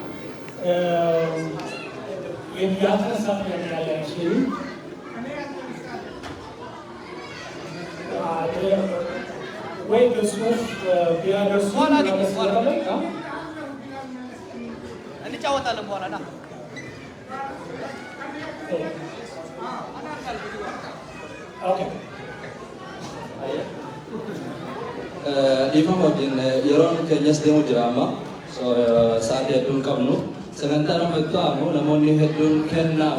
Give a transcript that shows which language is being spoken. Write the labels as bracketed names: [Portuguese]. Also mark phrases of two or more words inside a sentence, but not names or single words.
[Amharic] የሚያፈሳ ያለ አይመስለኝም። ወይ በጽሁፍ ቢያደርሱ እንጫወታለን በኋላ ና ኦኬ [Oromo] Ifam wajjin yeroon keenyas deemu jira amma sa'aatii hedduun qabnu sagantaa nama itti aanu namoonni hedduun kennaa